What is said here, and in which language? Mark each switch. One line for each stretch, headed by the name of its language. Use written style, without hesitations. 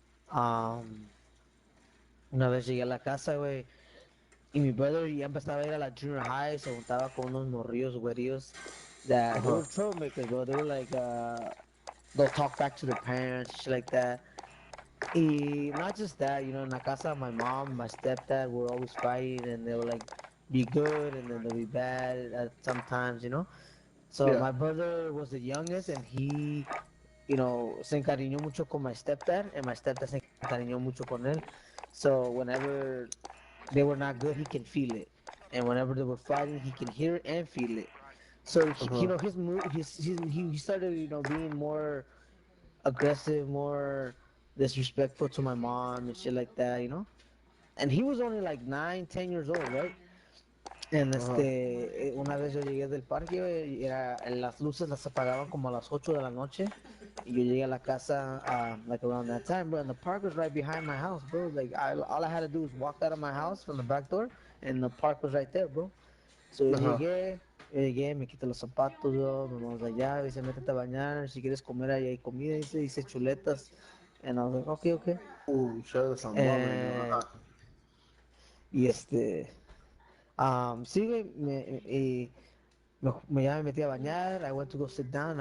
Spanish: Um, una vez llegué a la casa, güey, y mi brother ya empezaba a ir a la junior high, se juntaba con unos morrillos, güerillos,
English: that they were troublemakers, bro. They were like, they'll talk back to their parents, shit like that. Y not just that, you know, in
Spanish: la casa,
English: my mom, my stepdad were always fighting, and they would like be good, and then they'll be bad at sometimes, you know. So Yeah. my brother was the youngest, and he,
Spanish: se encariñó mucho con
English: my stepdad, and my stepdad
Spanish: se encariñó mucho con él.
English: So whenever they were not good, he can feel it, and whenever they were fighting, he can hear it and feel it. So his move, he started, being more aggressive, more disrespectful to my mom and shit like that, you know. And he was only like 9, 10 years old, right?
Spanish: En una vez yo llegué del parque, güey, y las luces las apagaban como a las 8 de la noche. Y yo llegué a la casa,
English: like around that time, bro. And the park was right behind my house, bro. Like, all I had to do was walk out of my house from the back door, and the park was right there, bro.
Spanish: So yo llegué, me quité los zapatos, bro. Me vamos allá, dice, métete a bañar. Si quieres comer, ahí hay comida, dice chuletas.
English: And I was like, okay, okay. Ooh, show us some mom right Eh, now.
Spanish: y sí, güey, ya me metí a bañar.
English: I went to go sit down.